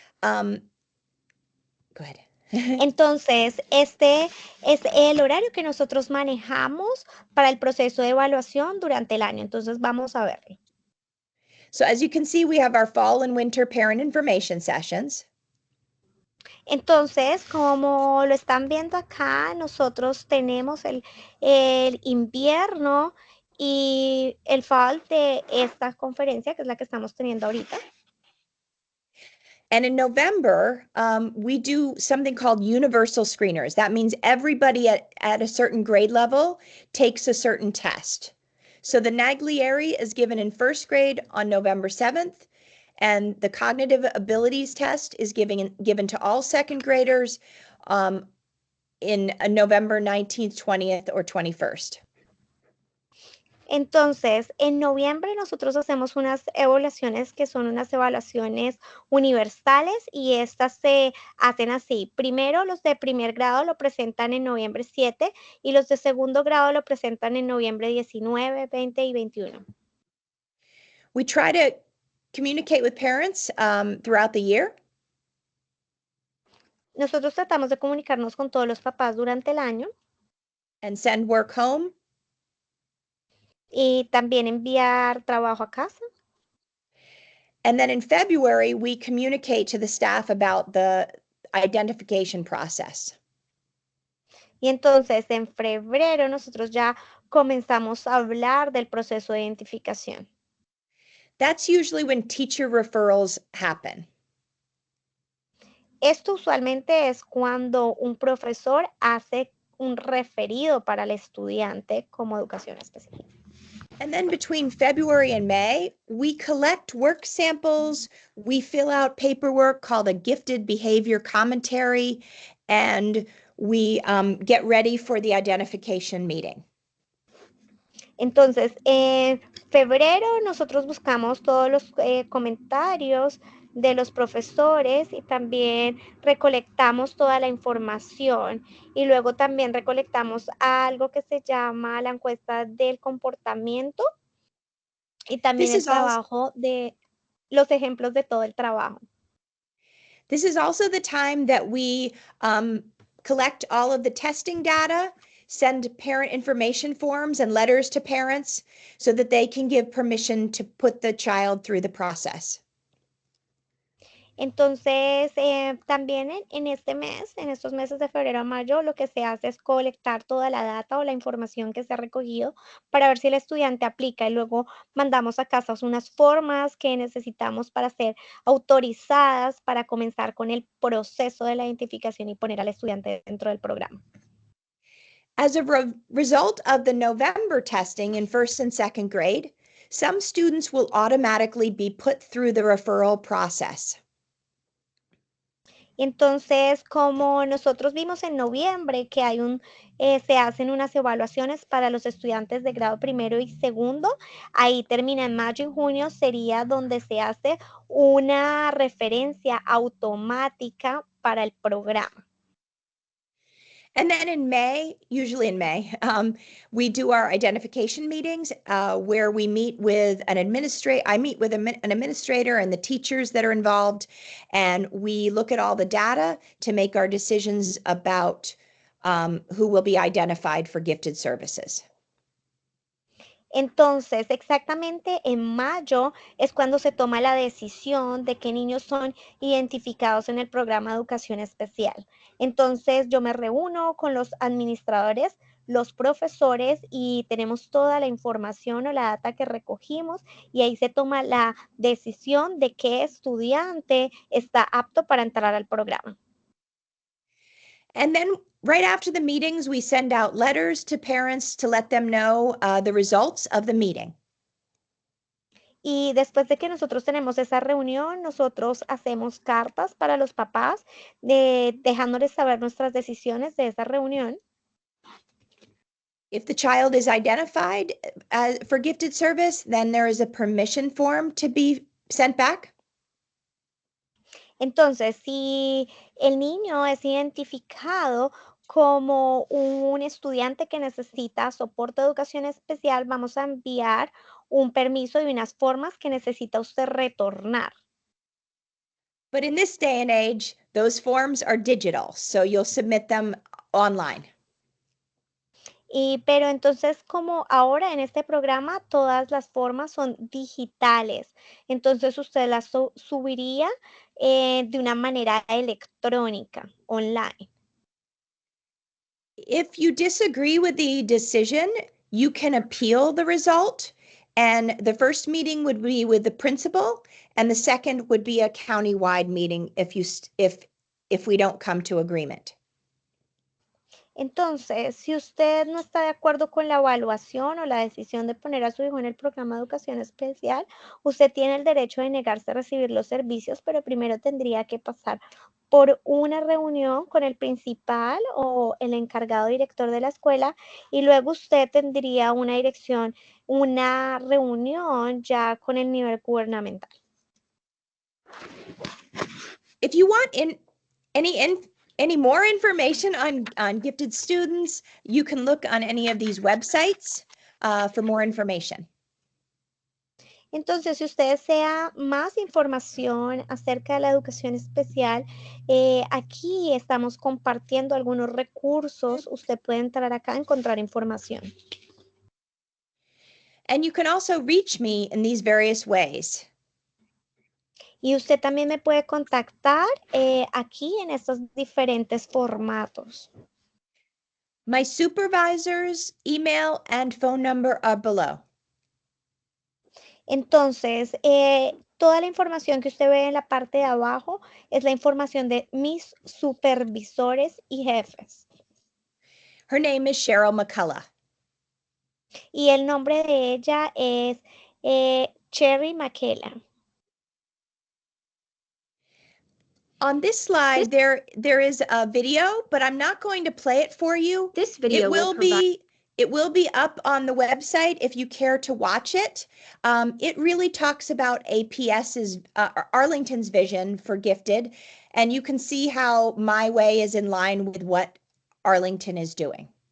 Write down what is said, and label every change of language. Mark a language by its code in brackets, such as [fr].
[en] Go ahead. [es] Entonces, este es el horario que nosotros manejamos para el proceso de evaluación durante el año. Entonces, vamos a verlo. [en] So as you can see, we have our fall and winter parent information sessions. [es] Entonces, como lo están viendo acá, nosotros tenemos el invierno y el fall de esta conferencia, que es la que estamos teniendo ahorita. [en] And in November, we do something called universal screeners. That means everybody at a certain grade level takes a certain test. So the Naglieri is given in first grade on November 7th, and the cognitive abilities test is given to all second graders in November 19th, 20th, or 21st. [es] Entonces, en noviembre nosotros hacemos unas evaluaciones que son unas evaluaciones universales y estas se hacen así. Primero, los de primer grado lo presentan en noviembre 7 y los de segundo grado lo presentan en noviembre 19, 20 y 21. [en] We try to communicate with parents throughout the year. [es] Nosotros tratamos de comunicarnos con todos los papás durante el año. [en] And send work home. [es] Y también enviar trabajo a casa. [en] And then in February, we communicate to the staff about the identification process. [es] Y entonces en febrero nosotros ya comenzamos a hablar del proceso de identificación. [en] That's usually when teacher referrals happen. [es] Esto usualmente es cuando un profesor hace un referido para el estudiante como educación especial. [en] And then between February and May, we collect work samples, we fill out paperwork called a gifted behavior commentary, and we get ready for the identification meeting. [es] Entonces, en febrero nosotros buscamos todos los comentarios de los profesores y también recolectamos toda la información y luego también recolectamos algo que se llama la encuesta del comportamiento y también [en] This [es] el [en] is also [es] trabajo de los ejemplos de todo el trabajo. [en] This is also the time that we collect all of the testing data, send parent information forms and letters to parents so that they can give permission to put the child through the process. [es] Entonces, también en este mes, en estos meses de febrero a mayo, lo que se hace es colectar toda la data o la información que se ha recogido para ver si el estudiante aplica y luego mandamos a casa unas formas que necesitamos para ser autorizadas para comenzar con el proceso de la identificación y poner al estudiante dentro del programa. [en] As a result of the November testing in first and second grade, some students will automatically be put through the referral process. [es] Entonces, como nosotros vimos en noviembre que se hacen unas evaluaciones para los estudiantes de grado primero y segundo, ahí termina en mayo y junio, sería donde se hace una referencia automática para el programa. [en] And then in May, usually in May, we do our identification meetings where we meet with an administrator. I meet with an administrator and the teachers that are involved, and we look at all the data to make our decisions about who will be identified for gifted services. [es] Entonces, exactamente en mayo es cuando se toma la decisión de qué niños son identificados en el programa de educación especial. Entonces, yo me reúno con los administradores, los profesores y tenemos toda la información o la data que recogimos y ahí se toma la decisión de qué estudiante está apto para entrar al programa. [en] And then right after the meetings, we send out letters to parents to let them know the results of the meeting. [es] Y después de que nosotros tenemos esa reunión, nosotros hacemos cartas para los papás, dejándoles saber nuestras decisiones de esa reunión. [en] If the child is identified for gifted service, then there is a permission form to be sent back. [es] Entonces, si el niño es identificado como un estudiante que necesita soporte de educación especial, vamos a enviar un permiso y unas formas que necesita usted retornar. [en] But in this day and age, those forms are digital, so you'll submit them online. [es] Pero entonces, como ahora en este programa todas las formas son digitales, entonces usted las subiría de una manera electrónica, online. [en] If you disagree with the decision, you can appeal the result. And the first meeting would be with the principal, and the second would be a county-wide meeting if we don't come to agreement. [es] Entonces, si usted no está de acuerdo con la evaluación o la decisión de poner a su hijo en el programa de educación especial, usted tiene el derecho de negarse a recibir los servicios, pero primero tendría que pasar por una reunión con el principal o el encargado director de la escuela y luego usted tendría una reunión ya con el nivel gubernamental. [en] If you want any more information on gifted students, you can look on any of these websites for more information. [es] Entonces, si usted desea más información acerca de la educación especial, aquí estamos compartiendo algunos recursos. Usted puede entrar acá a encontrar información. [en] And you can also reach me in these various ways. [es] Y usted también me puede contactar aquí en estos diferentes formatos. [en] My supervisor's email and phone number are below. [es] Entonces, toda la información que usted ve en la parte de abajo es la información de mis supervisores y jefes. [en] Her name is Cheryl McCullough. [es] Y el nombre de ella es Cherry McKella. [en] On this slide, there is a video, but I'm not going to play it for you. This video It will be up on the website if you care to watch it. It really talks about APS's, Arlington's vision for gifted, and you can see how my way is in line with what Arlington is doing.